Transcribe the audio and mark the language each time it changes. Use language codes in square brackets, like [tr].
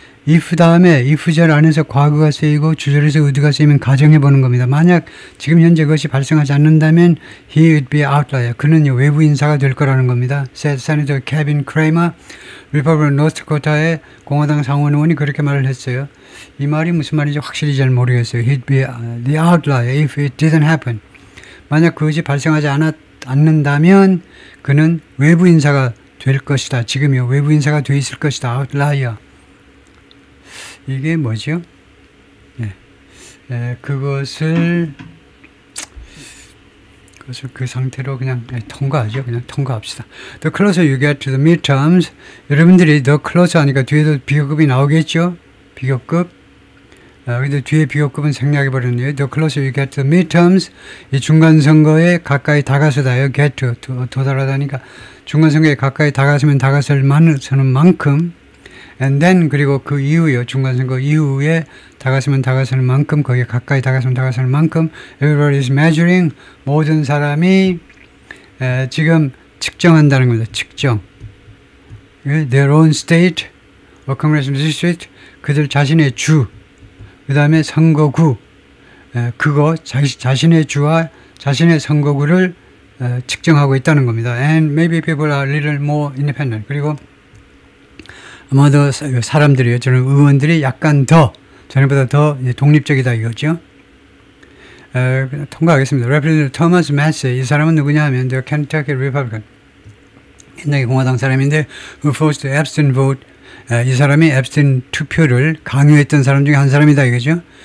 [ko] if 다음에 if절 안에서 과거가 쓰이고 주절에서 의도가 쓰이면 가정해 보는 겁니다. 만약 지금 현재 그것이 발생하지 않는다면 [en] he would be outlier. [ko] 그는요, 외부 인사가 될 거라는 겁니다. [en] said Senator Kevin Cramer, [ko] 리퍼블리칸 노스다코타의 공화당 상원 의원이 그렇게 말을 했어요. 이 말이 무슨 말인지 확실히 잘 모르겠어요. [en] He'd be the outlier if it didn't happen. [ko] 만약 그것이 발생하지 않는다면 그는 외부 인사가 될 것이다. 지금요, 외부 인사가 돼 있을 것이다. outlier. 이게 뭐죠? 그것을 그 상태로 그냥 통과하죠. 그냥 통과합시다. [en] The closer you get to the midterms, [ko] 여러분들이 [en] the closer [ko] 하니까 뒤에도 비교급이 나오겠죠? 비교급. 근데 뒤에 비교급은 생략해버렸네요. [en] The closer you get to the midterms, [ko] 이 중간선거에 가까이 다가서다요. get to, 도달하다니까 중간선거에 가까이 다가서면 다가서는 만큼 [en] and then, [ko] 그리고 그 이후요, 중간선거 이후에 다가서는 만큼, 거기에 가까이 다가서는 만큼, [en] everybody is measuring, [ko] 모든 사람이 지금 측정한다는 겁니다. 측정. [en] their own state, or congressional district, [ko] 그들 자신의 주, 그 다음에 선거구, 그거, 자신의 주와 자신의 선거구를 측정하고 있다는 겁니다. [en] And maybe people are a little more independent. [ko] 그리고 아마도 사람들이요, 저는 의원들이 약간 더, 전에보다 더 독립적이다 이거죠. 통과하겠습니다. Representative Thomas Massie, 이 사람은 누구냐 하면 [en] The Kentucky Republican, [ko] 옛날에 공화당 사람인데 [en] who forced the abstain vote, [ko] 이 사람이 앱스틴 투표를 강요했던 사람 중에 한 사람이다 이거죠.